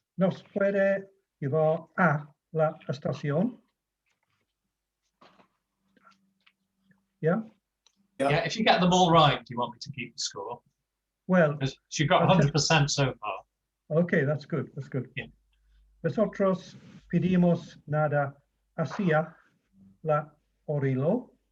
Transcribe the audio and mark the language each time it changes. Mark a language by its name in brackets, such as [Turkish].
[Spanish] Nos puede llevar a la estación. [English] Yeah? Yeah, if you get them all right, do you want me to keep the score? Well, because you got 100% so far. Okay, that's good. That's good. Yeah. [Spanish] Nosotros pedimos nada hacia la orilla.